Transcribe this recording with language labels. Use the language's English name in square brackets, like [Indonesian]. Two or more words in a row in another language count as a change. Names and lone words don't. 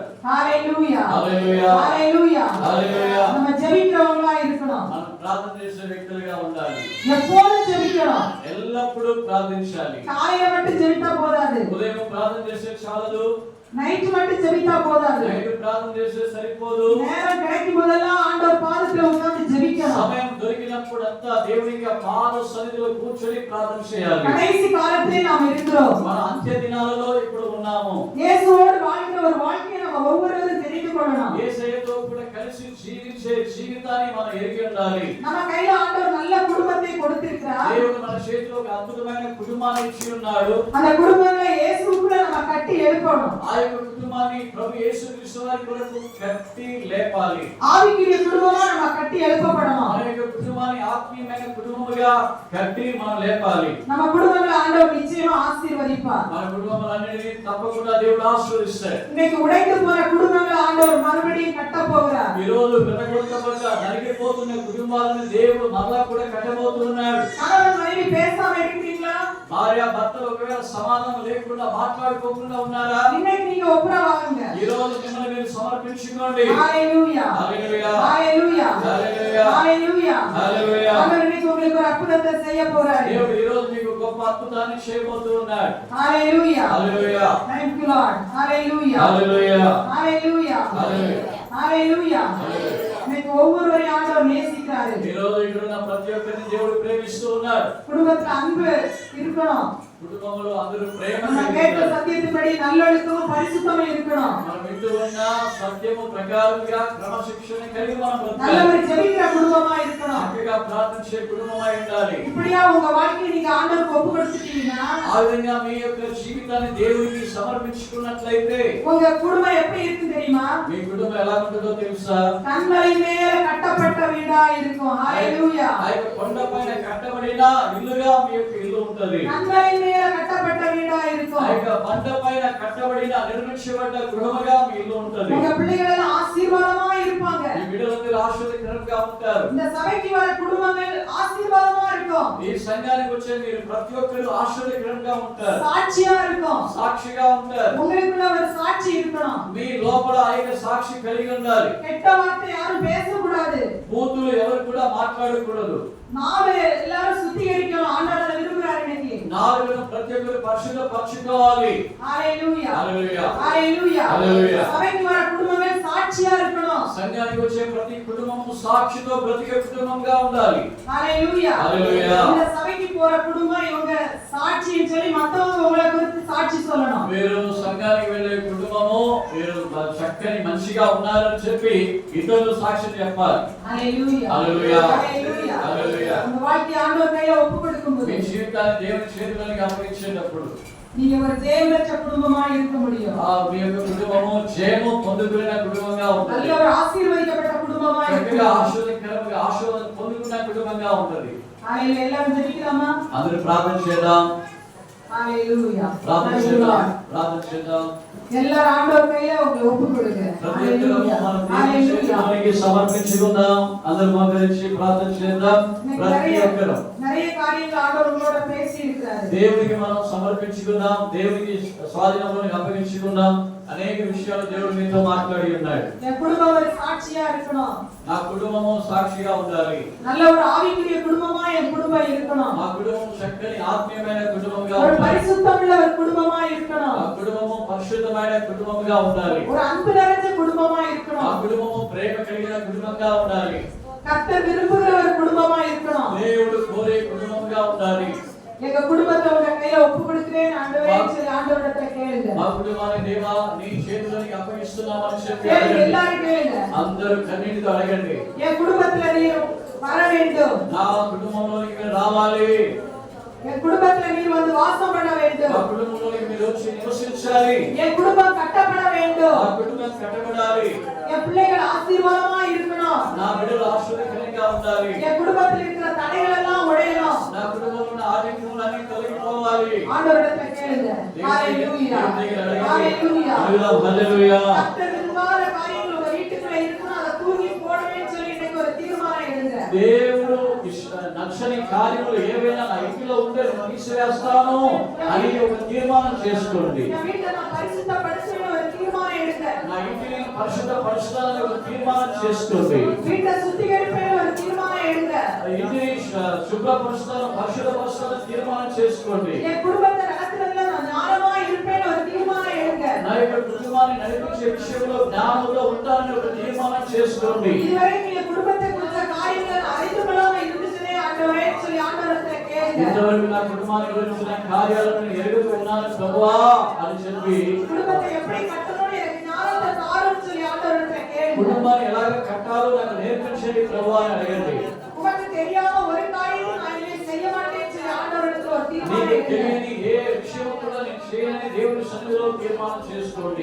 [Telugu] హల్లెలూయా హల్లెలూయా హల్లెలూయా హల్లెలూయా. [Tamil] நம்ம ஜெபிக்கிறவங்களா இருக்கணும். [Telugu] మనం ప్రార్థన చేసే వ్యక్తులుగా ఉండాలి. [Tamil] எப்போதும் ஜெபிக்கணும். [Telugu] ఎల్లప్పుడూ ప్రార్థించాలి. [Tamil] காலையில மட்டும் ஜெபித்தா போதாது. [Telugu] ఉదయం ప్రార్థన చేసే చాలదు. [Tamil] நைட் மட்டும் ஜெபித்தா போதாது. [Telugu] నైట్ ప్రార్థన చేసే సరిపోదు. [Tamil] நேரம் கிடைக்கும் போதெல்லாம் ஆண்டவர் பாதத்துல உட்கார்ந்து ஜெபிக்கணும். [Telugu] సమయం దొరికినప్పుడంతా దేవునికి పాద సన్నిధిలో కూర్చొని ప్రార్థన చేయాలి. [Tamil] கடைசி காலத்திலே நாம் இருக்கிறோம். [Telugu] మన అంత్య దినాలలో ఇప్పుడు ఉన్నాము. [Tamil] இயேசுவோடு வாழ்கிற ஒரு வாழ்க்கையை நம்ம ஒவ்வொருவரும் தெரிந்து கொள்ளணும். [Telugu] యేసయ్యతో కూడా కలిసి జీవించే జీవితాన్ని మనం ఎరిగి ఉండాలి. [Tamil] நம்ம கையில ఆండவர் நல்ல குடும்பத்தை கொடுத்திருக்கிறார். [Telugu] దేవుడు మన చేతిలో ఒక అద్భుతమైన కుటుంబాన్ని ఇచ్చి ఉన్నాడు. [Tamil] அந்த குடும்பங்களை இயேசுவுக்குள்ள நம்ம கட்டி எழுப்பணும். [Telugu] ఆ యొక్క కుటుంబాన్ని ప్రభు యేసుక్రీస్తు వారి కొరకు కట్టి లేపాలి. [Tamil] ஆவிக்குரிய குடும்பமா நம்ம கட்டி எழுப்பப்படணும். [Telugu] మన యొక్క కుటుంబాన్ని ఆత్మీయమైన కుటుంబముగా కట్టి మనం లేపాలి. [Tamil] நம்ம குடும்பங்களை ஆண்டவர் நிச்சயமா ஆசீர்வதிப்பார். [Telugu] మన కుటుంబాలన్నిటినీ తప్పకుండా దేవుడు ఆశీర్వదిస్తాడు. [Tamil] இன்னைக்கு உடைந்து போன குடும்பங்களை ஆண்டவர் மறுபடியும் கட்ட போகிறார். [Telugu] ఈ రోజు పెద్దగొట్టబడ్డ నలిగిపోతున్న కుటుంబాలను దేవుడు మరలా కూడా కట్టబోతున్నాడు. [Tamil] கணவன் மனைவி பேசாம இருக்கீங்களா? [Telugu] భార్య భర్తలు ఒకవేళ సమాధానం లేకుండా మాట్లాడుకోకుండా ఉన్నారా? [Tamil] இன்னைக்கு நீங்க ஒப்புரவாகுங்க. [Telugu] ఈ రోజు మిమ్మల్ని మీరు సమర్పించుకోండి. హల్లెలూయా హల్లెలూయా హల్లెలూయా హల్లెలూయా హల్లెలూయా హల్లెలూయా. [Tamil] ஆண்டவர் இன்னைக்கு உங்களுக்கு ஒரு அற்புதத்தை செய்ய போறார். [Telugu] దేవుడు ఈ రోజు మీకు గొప్ప అద్భుతాన్ని చేయబోతున్నాడు. హల్లెలూయా హల్లెలూయా. [English] Thank you Lord. [Telugu] హల్లెలూయా హల్లెలూయా హల్లెలూయా హల్లెలూయా. మీకు [Tamil] ஒவ்வொருவரையும் ஆண்டவர் நேசிக்கிறாரு. [Telugu] ఈ రోజు ఇక్కడ ఉన్న ప్రతి ఒక్కరిని దేవుడు ప్రేమిస్తూ ఉన్నాడు. [Tamil] குடும்பத்துல அன்பு இருக்கணும். [Telugu] కుటుంబంలో అందరూ ప్రేమ [Tamil] நம்ம கேட்ட సత్యத்தின்படி நல்லொழுக்கமும் பரிசுத்தமும் இருக்கணும். [Telugu] మనం వింటూ ఉన్న సత్యము ప్రకారంగా క్రమశిక్షణ కలిగి మనం [Tamil] நல்ல [Telugu] బ్రతకాలి. [Tamil] ஒரு ஜெபிக்கிற குடும்பமா இருக்கணும். [Telugu] చక్కగా ప్రార్థించే కుటుంబమై ఉండాలి. [Tamil] இப்படியா உங்க வாழ்க்கையை நீங்க ஆண்டவருக்கு ஒப்பு கொடுத்துட்டீங்கன்னா [Telugu] ఆ విధంగా మీ యొక్క జీవితాన్ని దేవునికి సమర్పించుకున్నట్లయితే [Tamil] உங்க குடும்பம் எப்படி இருக்கும் தெரியுமா? [Telugu] మీ కుటుంబం ఎలా ఉంటుందో తెలుసా? [Tamil] கண்மலை மேல கட்டப்பட்ட வீடா இருக்கும். ஹalleluya. [Telugu] ఆ యొక్క కొండపైన కట్టబడిన ఇల్లుగా మీ యొక్క ఇల్లు ఉంటది. [Tamil] கண்மலை மேல கட்டப்பட்ட வீடா [Telugu] ఆ [Tamil] இருக்கும். [Telugu] యొక్క బండపైన కట్టబడిన నిర్మించబడ్డ గృహముగా మీ ఇల్లు ఉంటది. [Tamil] உங்க பிள்ளைகள் எல்லாம் ஆசீர்வாதமா இருப்பாங்க. [Telugu] ఈ బిడ్డలందరూ ఆశీర్వాదకరంగా ఉంటారు. [Tamil] இந்த சபைக்கு வர குடும்பங்கள் ஆசీర్வாதமா இருக்கும். [Telugu] ఈ సంఘానికి వచ్చే మీరు ప్రతి ఒక్కరు ఆశీర్వాదకరంగా ఉంటారు. [Tamil] சாட்சியா இருக்கும். [Telugu] సాక్షిగా ఉంటారు. [Tamil] உங்களுக்குள்ள ஒரு சாட்சி இருக்கணும். [Telugu] మీ లోపల ఆ యొక్క సాక్షి కలిగి ఉండాలి. [Tamil] கெட்ட வார்த்தை யாரும் பேசக்கூடாது. [Telugu] బూతులు ఎవరు కూడా మాట్లాడకూడదు. [Tamil] நாவே எல்லாரும் சுத்திகரிக்கணும். ஆண்டவர் அதை விரும்புறாரு இன்னைக்கு. [Telugu] నాలుగును ప్రతి ఒక్కరు పరిశుద్ధపరచుకోవాలి. [Tamil] ஹalleluya [Telugu] హల్లెలూయా [Tamil] ஹalleluya. [Telugu] హల్లెలూయా. [Tamil] சபைக்கு வர குடும்பங்கள் சாட்சியா இருக்கணும். [Telugu] సంఘానికి వచ్చే ప్రతి కుటుంబము సాక్షితో బ్రతికే కుటుంబంగా ఉండాలి. [Tamil] ஹalleluya ஹalleluya. இந்த சபைக்கு போற குடும்பம் இவங்க சாட்சின்னு சொல்லி மத்தவங்க உங்களை குறித்து சாட்சி சொல்லணும். [Telugu] మీరు సంఘానికి వెళ్ళే కుటుంబము మీరు చక్కని మంచిగా ఉన్నారని చెప్పి ఇతరులు సాక్ష్యం చెప్పాలి. [Tamil] ஹalleluya [Telugu] హల్లెలూయా [Tamil] ஹalleluya. [Telugu] హల్లెలూయా. [Tamil] உங்க வாழ்க்கையை ஆண்டவர் கையில ஒப்பு கொடுக்கும்போது [Telugu] మీ జీవితాన్ని దేవుని చేతుల్లోకి అప్పగించేటప్పుడు [Tamil] நீங்க ஒரு ஜெயம் பெற்ற குடும்பமா இருக்க முடியும். [Telugu] మీ యొక్క కుటుంబము జయము పొందుకున్న కుటుంబంగా [Tamil] நல்ல [Telugu] ఉంటుంది. [Tamil] ஒரு ஆசீர்வதிக்கப்பட்ட குடும்பமா [Telugu] చక్కగా [Tamil] இருக்கும். [Telugu] ఆశీర్వాదకరంగా ఆశీర్వాదం పొందుకున్న కుటుంబంగా ఉంటుంది. [Tamil] ஹalleluya. எல்லாரும் ஜெபிக்கலாமா? [Telugu] అందరూ ప్రార్థన చేద్దాం. [Tamil] ஹalleluya. [Telugu] ప్రార్థన చేద్దాం. ప్రార్థన చేద్దాం. [Tamil] எல்லாரும் ஆண்டவர் கையில உங்களை ஒப்பு கொடுங்க. [Telugu] ప్రతి ఒక్కరూ [Tamil] ஹalleluya [Telugu] మన దేవుని [Tamil] ஹalleluya. [Telugu] చేతుల్లోకి సమర్పించుకుందాం. అందరూ మోకరించి ప్రార్థన చేద్దాం. ప్రతి ఒక్కరూ [Tamil] நிறைய காரியங்கள் ஆண்டவர் உங்களோட பேசி இருக்கிறாரு. [Telugu] దేవునికి మనం సమర్పించుకుందాం. దేవునికి స్వాధీనంలోకి అప్పగించుకుందాం. అనేక విషయాలు దేవుడు మీతో మాట్లాడి ఉన్నాడు. [Tamil] என் குடும்பம் ஒரு சாட்சியா இருக்கணும். [Telugu] నా కుటుంబము సాక్షిగా ఉండాలి. [Tamil] நல்ல ஒரு ஆவிக்குரிய குடும்பமா என் குடும்பம் இருக்கணும். [Telugu] మా కుటుంబం చక్కని ఆత్మీయమైన కుటుంబంగా [Tamil] ஒரு [Telugu] ఉండాలి. [Tamil] பரிசுத்தமுள்ள ஒரு குடும்பமா இருக்கணும். [Telugu] ఆ కుటుంబము పరిశుద్ధమైన కుటుంబంగా ఉండాలి. [Tamil] ஒரு அன்பு நிறைஞ்ச குடும்பமா [Telugu] ఆ [Tamil] இருக்கணும். [Telugu] కుటుంబము ప్రేమ కలిగిన కుటుంబంగా ఉండాలి. [Tamil] கர்த்தர் விரும்புகிற ஒரு குடும்பமா இருக்கணும். [Telugu] దేవుడు కోరే కుటుంబంగా ఉండాలి. [Tamil] எங்க குடும்பத்தை உங்க கையில ஒப்பு கொடுக்கிறேன் ஆண்டவரே சொல்லி ஆண்டவரிடத்துல கேளுங்க. [Telugu] మా కుటుంబాన్ని దేవా నీ చేతుల్లోకి అప్పగిస్తున్నామని చెప్పి [Tamil] கேளுங்க, [Telugu] అడగండి. [Tamil] எல்லாரும் கேளுங்க. [Telugu] అందరూ కన్నీటితో అడగండి. [Tamil] என் குடும்பத்துல நீ வர வேண்டும். [Telugu] నా కుటుంబంలోకి మీరు రావాలి. [Tamil] என் குடும்பத்துல நீர் வந்து வாசம் பண்ண வேண்டும். [Telugu] ఆ కుటుంబంలోకి మీరు వచ్చి నివసించాలి. [Tamil] என் குடும்பம் கட்டப்பட வேண்டும். [Telugu] ఆ కుటుంబం కట్టబడాలి. [Tamil] என் பிள்ளைகள் ஆசீர்வாதமா இருக்கணும். [Telugu] నా బిడ్డలు ఆశీర్వాదకరంగా ఉండాలి. [Tamil] என் குடும்பத்தில் இருக்கிற தடைகள் எல்லாம் உடையணும். [Telugu] నా కుటుంబంలో ఉన్న ఆటంకములన్నీ తొలగిపోవాలి. [Tamil] ஆண்டவரிடத்துல கேளுங்க. ஹalleluya. ஹalleluya. [Telugu] హల్లెలూయా. [Tamil] கர்த்தர் விரும்பாத காரியங்கள் உங்க வீட்டுக்குள்ள இருக்குன்னா அதை தூக்கி போடவேன்னு சொல்லி இன்னைக்கு ஒரு தீர்மானம் எடுங்க. [Telugu] దేవుడు నచ్చని కార్యములు ఏవైనా నా ఇంటిలో ఉంటే తీసివేస్తాను అని ఒక తీర్మానం చేసుకోండి. [Tamil] என் வீட்டை நான் பரிசுத்தப்படுத்துவேன்னு ஒரு தீர்மானம் எடுங்க. [Telugu] నా ఇంటిని పరిశుద్ధపరుస్తానని ఒక తీర్మానం చేసుకోండి. [Tamil] வீட்டை சுத்திகரிப்பேன்னு ஒரு தீர்மானம் எடுங்க. [Telugu] ఇంటిని శుభ్రపరుస్తాను పరిశుద్ధపరుస్తానని తీర్మానం చేసుకోండి. [Tamil] என் குடும்பத்தை நடத்துறதுல நான் ஞானமா இருப்பேன்னு ஒரு தீர்மானம் எடுங்க. [Telugu] నా యొక్క కుటుంబాన్ని నడిపించే విషయంలో జ్ఞానంలో ఉంటానని ఒక తీర్మానం చేసుకోండి. [Tamil] இதுவரை நீங்க குடும்பத்தை குறித்த காரியங்களை அறிந்து கொள்ளாம இருந்துச்சுனே ஆண்டவரே சொல்லி ஆண்டவரத்தை கேளுங்க. [Telugu] ఇంతవరకు నా కుటుంబాన్ని గురించిన కార్యాలను ఎరుగుతూ ఉన్నాను ప్రభువా అని చెప్పి [Tamil] குடும்பத்தை எப்படி கட்டணும்னு எனக்கு ஞானத்தை தாருன்னு சொல்லி ஆண்டவரத்தை கேளுங்க. [Telugu] కుటుంబాన్ని ఎలాగ కట్టాలో నాకు నేర్పించండి ప్రభువా అని అడగండి. [Tamil] உங்களுக்கு தெரியாம ஒரு காரியமும் நான் இனிமே செய்ய மாட்டேன்னு சொல்லி ஆண்டவரத்துல ஒரு தீர்மானம் [Telugu] నీకు [Tamil] எடுங்க. [Telugu] తెలియని ఏ విషయం కూడా నేను చేయని దేవుని సన్నిధిలో తీర్మానం చేసుకోండి.